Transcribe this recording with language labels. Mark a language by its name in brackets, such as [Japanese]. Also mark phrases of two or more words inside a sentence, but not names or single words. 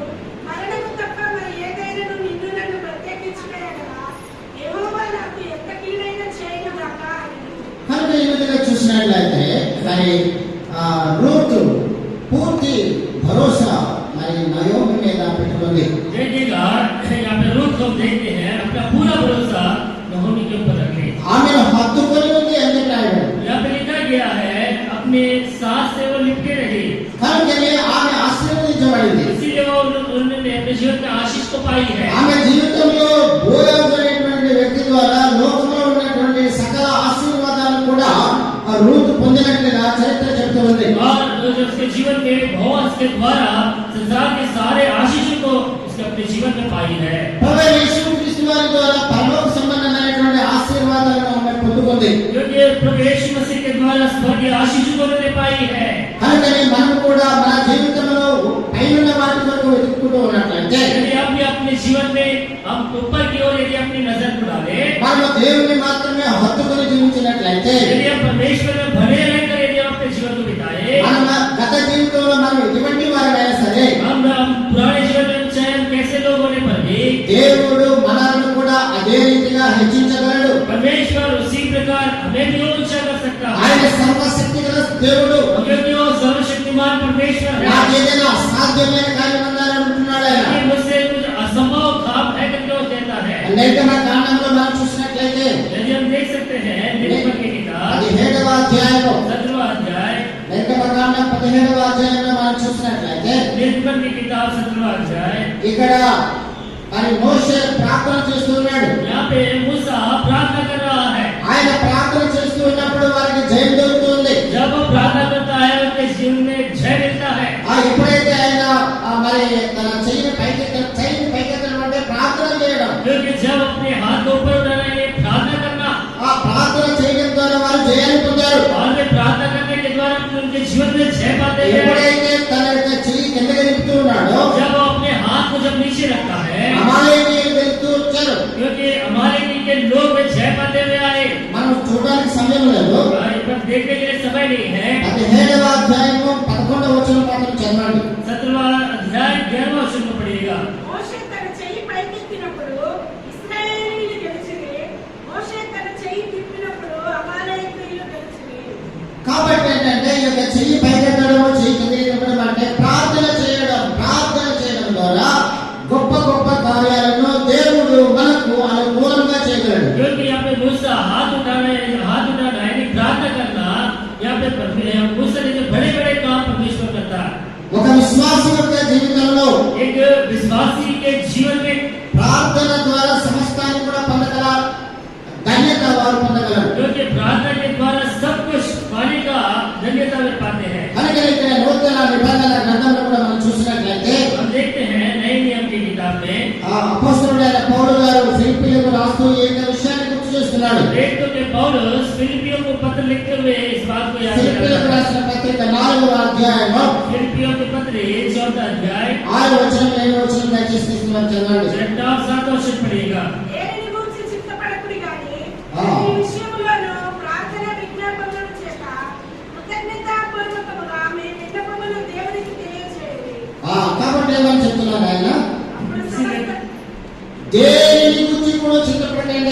[Telugu] మరణము తప్ప మరి ఏదైనా నిన్ను నన్ను ప్రత్యేకించుటయనగా యెహోవా నాకు ఎంత కీడైన చేయనుగాక అనెను. కనుక ఈ విధంగా చూసినట్లయితే మరి రూతు పూర్తి భరోసా మరి నయోమి మీద పెట్టుకుంది. [Hindi] देखिएगा यहाँ पे रूथ को देखते हैं अपना पूरा भरोसा नहोमी के ऊपर रखे। [Telugu] ఆమెను హత్తుకొని ఉంది అని చెప్పాడు. [Hindi] यहाँ पे लिखा गया है अपने सास से वो लिपटे रही, [Telugu] కనుకనే ఆమె ఆశీర్వదించబడింది. [Hindi] इसीलिए वो उन्होंने अपने जीवन में आशीष को पाई है। [Telugu] ఆమె జీవితంలో బోయజు అనేటువంటి వ్యక్తి ద్వారా లోకంలో ఉన్నటువంటి సకల ఆశీర్వాదాలు కూడా రూతు పొందినట్లుగా చరిత్ర చెబుతూ ఉంది. [Hindi] और उसके जीवन में बोअज के द्वारा संसार के सारे आशीषों को उसने अपने जीवन में पाई है। [Telugu] ప్రభు యేసుక్రీస్తు వారి ద్వారా పరలోక సంబంధమైనటువంటి ఆశీర్వాదాలను ఆమె పొందుకుంది. [Hindi] क्योंकि प्रभु यीशु मसीह के द्वारा स्वर्गीय आशीषों को उन्होंने पाई है। [Telugu] కనుకనే మనం కూడా మన జీవితంలో పైన వాటి వరకు వెతుక్కుంటూ ఉన్నట్లయితే [Hindi] यदि आप भी अपने जीवन में हम ऊपर की ओर यदि अपनी नजर बढ़ावे, [Telugu] మనం దేవుని మాత్రమే హత్తుకొని జీవించినట్లయితే [Hindi] यदि हम परमेश्वर में बने रहकर यदि हम अपने जीवन को बिताए, [Telugu] మన గత జీవితంలో మనం ఎటువంటి వారైనా సరే [Hindi] हम पुराने जीवन में चाहे हम कैसे लोग होने पर भी [Telugu] దేవుడు మనల్ని కూడా అదే రీతిగా హెచ్చించగలడు. [Hindi] परमेश्वर उसी प्रकार हमें भी ऊंचा कर सकता है, [Telugu] ఆయన సర్వశక్తి గల దేవుడు. [Hindi] क्योंकि वो सर्वशक्तिमान परमेश्वर है। [Telugu] నాకేదైనా అసాధ్యమైన కార్యం ఉండాలనుకుంటున్నాడు ఆయన. [Hindi] कि मुझसे कुछ असंभव काम है करके वो कहता है। [Telugu] నిర్గమ కాండంలో మనం చూసినట్లయితే [Hindi] यदि हम देख सकते हैं निर्गमन की किताब [Telugu] 17వ అధ్యాయంలో [Hindi] 17वां अध्याय, [Telugu] నిర్గమ కాండం 17వ అధ్యాయంలో మనం చూసినట్లయితే [Hindi] निर्गमन की किताब 17वां अध्याय, [Telugu] ఇక్కడ మరి మోషే ప్రార్థన చేస్తున్నాడు. [Hindi] यहाँ पे मूसा प्रार्थना कर रहा है। [Telugu] ఆయన ప్రార్థన చేస్తూ ఉన్నప్పుడు వారికి జయం దొరుకుతుంది. [Hindi] जब वो प्रार्थना करता है उनके जीवन में जय मिलता है। [Telugu] ఎప్పుడైతే ఆయన మరి తన చెయ్యిని పైకెత్తడం అంటే ప్రార్థన చేయడం, [Hindi] क्योंकि जब अपने हाथ को ऊपर उठाना है प्रार्थना करना, [Telugu] ఆ ప్రార్థన చేయడం ద్వారా వారు జయాన్ని పొందారు. [Hindi] और वे प्रार्थना करने के द्वारा उनके जीवन में जय पाते हैं। [Telugu] ఎప్పుడైతే తన యొక్క చెయ్యి కిందకి నిలుపుతూ ఉన్నాడో [Hindi] जब वो अपने हाथ को जब नीचे रखता है, [Telugu] అమాలేకీయులు వెళ్తూ వచ్చారు. [Hindi] क्योंकि हमारे के लोग वे जय पाते हुए आए। [Telugu] మనం చూడడానికి సమయం లేదు. [Hindi] देखने के लिए समय नहीं है। [Telugu] 17వ అధ్యాయము 11వ వచనం మాత్రం చదవండి. [Hindi] 17वां अध्याय 11वां वचन में पढ़िएगा। [Telugu] మోషే తన చెయ్యి పైకెత్తినప్పుడు ఇశ్రాయేలీయులు గెలిచిరి. మోషే తన చెయ్యి తిప్పినప్పుడు అమాలేకీయులు గెలిచిరి. కాబట్టి ఏంటంటే ఈ యొక్క చెయ్యి పైకెత్తడం, చెయ్యి కిందకి తిప్పడం అంటే ప్రార్థన చేయడం ద్వారా గొప్ప గొప్ప కార్యాలను దేవుడు మనకు అనుకూలంగా చేయగలడు. [Hindi] क्योंकि यहाँ पे मूसा हाथ उठाना यानी प्रार्थना करना, यहाँ पे मूसा ने जो बड़े बड़े काम परमेश्वर करता है। [Telugu] ఒక విశ్వాసి యొక్క జీవితంలో [Hindi] एक विश्वासी के जीवन में [Telugu] ప్రార్థన ద్వారా సమస్తాన్ని కూడా పొందగల ధన్యత వారు పొందగలరు. [Hindi] क्योंकि प्रार्थना के द्वारा सब कुछ पाने का धन्यता वे पाते हैं। [Telugu] కనుక ఇక్కడ నూతన నిబంధన గ్రంథంలో కూడా మనం చూసినట్లయితే [Hindi] हम देखते हैं नए नियम की किताब में [Telugu] అపోస్తలుడైన పౌలు గారు ఫిలిప్పీయులకు రాస్తూ ఈ విషయాన్ని గుర్తు చేస్తున్నాడు. [Hindi] देखते हैं पौलुस फिलिपियों को पत्र लिखते हुए इस बात को याद [Telugu] ఫిలిప్పీయులకు [Hindi] करता है। [Telugu] రాసిన పత్రిక 4వ అధ్యాయము [Hindi] फिलिपियों के पत्र 4 अध्याय [Telugu] 6వ వచనం 7వ వచనం దయచేసి తీసుకుని చదవండి. [Hindi] 6 और 7 वचन पढ़िएगा। [Telugu] దేనిని గూర్చి చింతపడకుడి గాని ఆ. ఈ విషయములను ప్రార్థన విజ్ఞాపనల చేత కృతజ్ఞతాపూర్వకముగా మీ విన్నపములు దేవునికి తెలియజేయండి. కాబట్టి ఏమని చెప్తున్నారు ఆయన? అప్పుడు సమస్త దేని గురించి కూడా చింతపడండి.